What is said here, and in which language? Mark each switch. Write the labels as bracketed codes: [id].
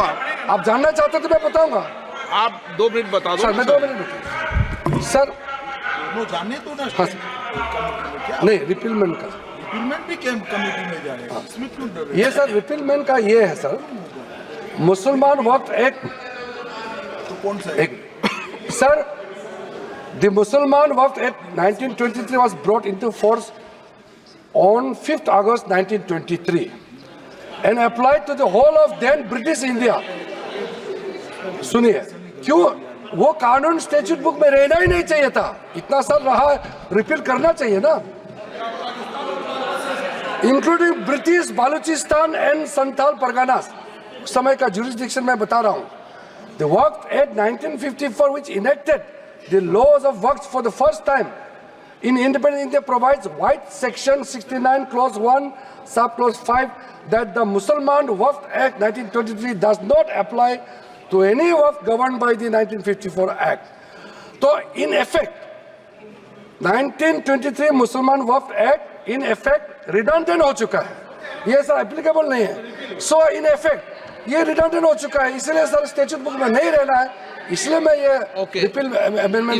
[hi] बताऊंगा, आप जानना चाहते तो मैं बताऊंगा। आप 2 मिनट बता दो सर मैं 2 मिनट सर, वो जाने तो ना हाँ, नहीं रिपीलमेंट का, रिपीलमेंट भी कमेटी में जाएगा, इसमें क्यों डर रहे हैं? ये सर रिपीलमेंट का ये है सर, मुसलमान वक्फ एक्ट तो कौन सा [en] एक sir, the Mussalman Wakf act 1923 was brought into force on 5th August 1923 and applied to the whole of then British India। [hi] सुनिए, क्यों वो कानून स्टैट्यूट बुक में रहना ही नहीं चाहिए था, इतना साल रहा, रिपील करना चाहिए ना। [en] including British Baluchistan and Santhal Parganas, [hi] उस समय का जुरिस्डिक्शन मैं बता रहा हूँ। [en] The Waqf Act 1954, which enacted the laws of Waqf for the first time in independent India, provides White Section 69 Clause 1 Subclause 5 that the Mussalman Waqf Act 1923 does not apply to any Waqf governed by the 1954 Act. So in effect, [hi] 1923 मुसलमान वक्फ act in effect redundant हो चुका है, ये sir applicable नहीं है। सो in effect ये redundant हो चुका है, इसलिए सर स्टैट्यूट बुक में नहीं रहना है, इसलिए मैं ये रिपील अमेंडमेंट